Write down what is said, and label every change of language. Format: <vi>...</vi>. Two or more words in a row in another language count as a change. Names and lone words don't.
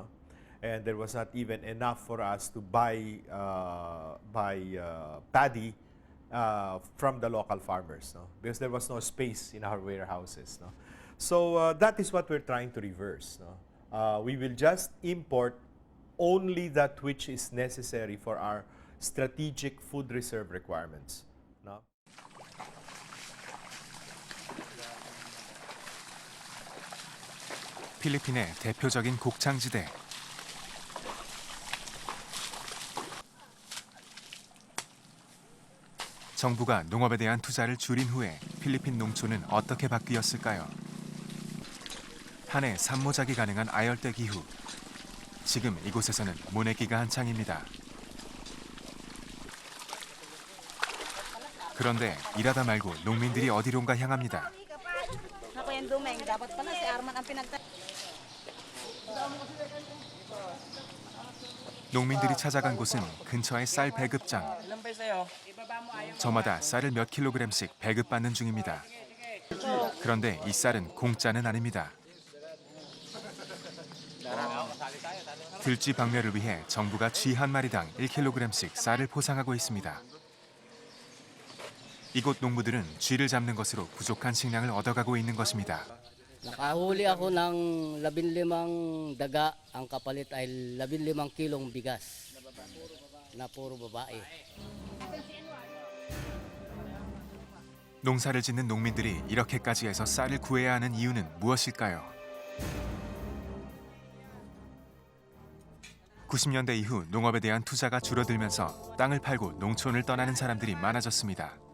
<en>And there was not even enough for us to buy paddy from the local farmers, no? Because there was no space in our warehouses. No? So that is what we're trying to reverse. No? We will just import only that which is necessary for our strategic food reserve requirements. No?</en> <ko>필리핀의 대표적인 곡창지대. 정부가 농업에 대한 투자를 줄인 후에 필리핀 농촌은 어떻게 바뀌었을까요? 한 해 산모작이 가능한 아열대 기후. 지금 이곳에서는 모내기가 한창입니다. 그런데 일하다 말고 농민들이 어디론가 향합니다.</ko> <tl>Ako yung dumeng, dapat pala si Arman ang pinagta...</tl> <ko>농민들이 찾아간 곳은 근처의 쌀 배급장. 저마다 쌀을 몇 킬로그램씩 배급받는 중입니다. 그런데 이 쌀은 공짜는 아닙니다. 들쥐 박멸을 위해 정부가 쥐 한 마리당 1kg씩 쌀을 포상하고 있습니다. 이곳 농부들은 쥐를 잡는 것으로 부족한 식량을 얻어가고 있는 것입니다.</ko> <tl>Nakahuli ako ng 15 daga, ang kapalit ay 15 kilong bigas na puro babae.</tl> <ko>농사를 짓는 농민들이 이렇게까지 해서 쌀을 구해야 하는 이유는 무엇일까요? 90년대 이후 농업에 대한 투자가 줄어들면서 땅을 팔고 농촌을 떠나는 사람들이 많아졌습니다.</ko>